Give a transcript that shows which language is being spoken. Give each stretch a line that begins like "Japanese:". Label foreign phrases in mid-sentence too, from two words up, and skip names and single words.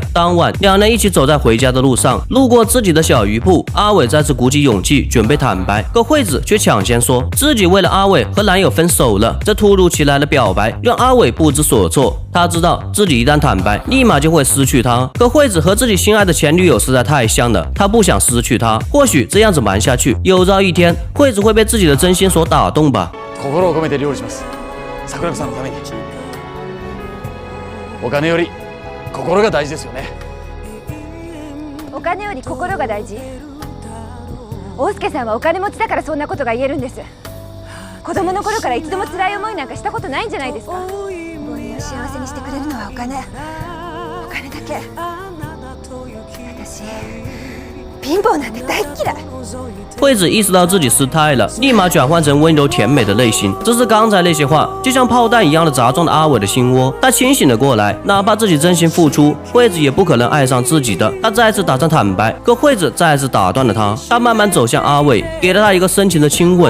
Chinese: 当晚两人一起走在回家的路上，路过自己的小鱼铺，阿伟再次鼓起勇气准备坦白，可惠子却抢先说自己为了阿伟和男友分手了。这突如其来的表白让阿伟不知所措，他知道自己一旦坦白立马就会失去他，可惠子和自己心爱的前女友实在太像了，他不想失去她。或许这样子瞒下去，有朝一天惠子会被自己的真心所打动吧。
Japanese: 心を込めて料理します。桜子さんのために。お金より心が大事ですよね。お金より心が大事。大輔さんはお金持ちだからそんなことが言えるんです。子供の頃から一度も辛い思いなんかしたことないんじゃないですか。母親を幸せにしてくれるのはお金だけ。私ピ貧乏なんて大っ嫌い。
Chinese: 惠子意识到自己失态了，立马转换成温柔甜美的内心。只是刚才那些话，就像炮弹一样的砸中了阿伟的心窝。他清醒了过来，哪怕自己真心付出，惠子也不可能爱上自己的。他再次打算坦白，可惠子再次打断了他。他慢慢走向阿伟，给了他一个深情的亲吻。